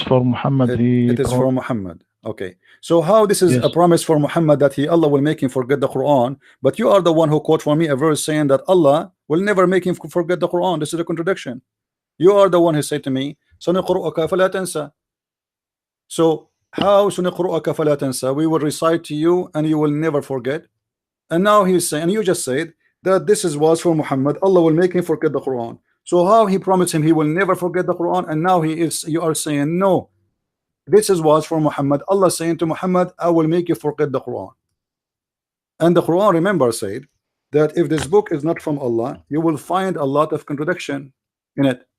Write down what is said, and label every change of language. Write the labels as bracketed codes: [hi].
[en] for Muhammad. it is for Muhammad. Okay, so how this is a Yes. promise for Muhammad that Allah will make him forget the Quran, but you are the one who quote for me a verse saying that Allah will never make him forget the Quran. This is a contradiction. You are the one who said to me, [ar] سنقرؤك فلا تنسى. [en] So how [ar] سنقرؤك فلا تنسى? [en] We will recite to you and you will never forget. And now he's saying, and you just said that this is was for Muhammad, Allah will make him forget the Quran. So how he promised him he will never forget the Quran, and now he is, you are saying no, this is was for Muhammad. Allah saying to Muhammad, I will make you forget the Quran. And the Quran, remember, said that if this book is not from Allah, you will find a lot of contradiction in it.